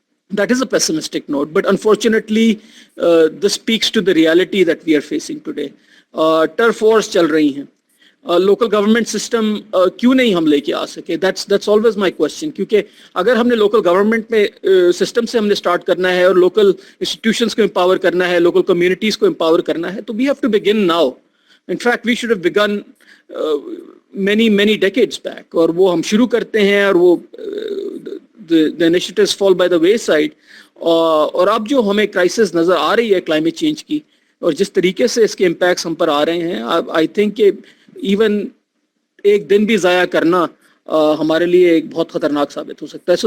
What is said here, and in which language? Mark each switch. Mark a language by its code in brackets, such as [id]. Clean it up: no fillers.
[en] That is a pessimistic note, but unfortunately this speaks to the reality that we are facing today. Turf wars [ur] چل رہی ہیں, local government system کیوں نہیں ہم لے کے آ سکے, [en] that's always my question. [ur] کیونکہ اگر ہم نے لوکل گورنمنٹ میں سسٹم سے ہم نے اسٹارٹ کرنا ہے اور لوکل انسٹیٹیوشنس کو امپاور کرنا ہے, لوکل کمیونٹیز کو امپاور کرنا ہے, تو [en] we have to begin now. In fact, we should have begun many decades back. [ur] اور وہ ہم شروع کرتے ہیں اور وہ [en] the initiatives fall by the wayside. [ur] اور اب جو ہمیں کرائسس نظر آ رہی ہے کلائمیٹ چینج کی, اور جس طریقے سے اس کے امپیکٹس ہم پر آ رہے ہیں, [en] I think [ur] کہ [en] even [ur] ایک دن بھی ضائع کرنا ہمارے لیے ایک بہت خطرناک ثابت ہو سکتا ہے.